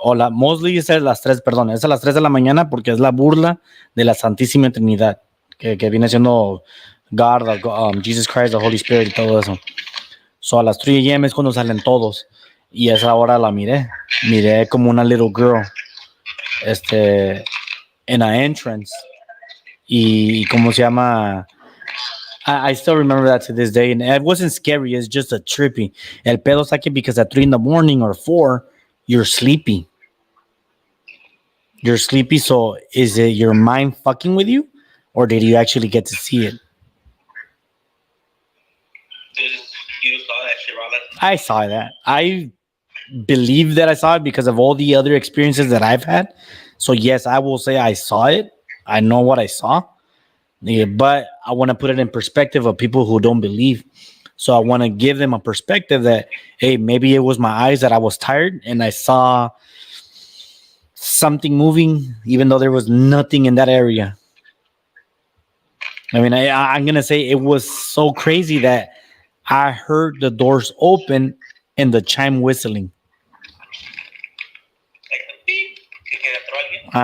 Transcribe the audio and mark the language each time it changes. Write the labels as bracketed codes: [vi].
[en] Mostly [es] es a las 3 de la mañana porque es la burla de la Santísima Trinidad, que viene siendo God, Jesus Christ, the Holy Spirit y todo eso. So a las 3 a.m. es cuando salen todos. Y esa hora la miré como una [en] little girl, [es] en [en] a entrance. [es] Y ¿cómo se llama? [en] I still remember that to this day. And it wasn't scary, it's just a trippy. [es] El pedo es que [en] because at 3 in the morning or 4, you're sleepy. You're sleepy, so is it your mind fucking with you? Or did you actually get to see it? You saw that shit, Roland? I saw that. I believe that I saw it because of all the other experiences that I've had. So yes, I will say I saw it. I know what I saw. Yeah, but I want to put it in perspective of people who don't believe. So I want to give them a perspective that, hey, maybe it was my eyes that I was tired and I saw something moving, even though there was nothing in that area. I mean, I'm going to say it was so crazy that I heard the doors open and the chime whistling. Like the beep, [es] que entró alguien.